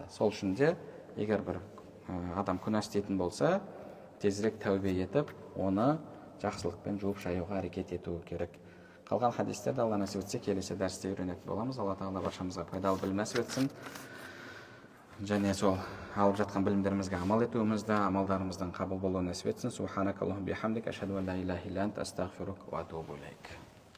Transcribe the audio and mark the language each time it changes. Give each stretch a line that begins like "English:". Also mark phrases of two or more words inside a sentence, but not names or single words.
Kazakh: Сол үшін де, егер бір адам күнә істейтін болса, тезірек тәубе етіп, оны жақсылықпен жуып шаюға әрекет етуі керек. Қалған хадистерді Алла нәсіп етсе, келесі дәрісте үйренетін боламыз. Алла тағала баршамызға пайдалы білім нәсіп етсін. Және сол алып жатқан білімдерімізге амал етуімізді, амалдарымыздың қабыл болуын нәсіп етсін.
Arabic: سبحانك اللهم بحمدك أشهد أن لا إله إلا أنت أستغفرك وأتوب إليك.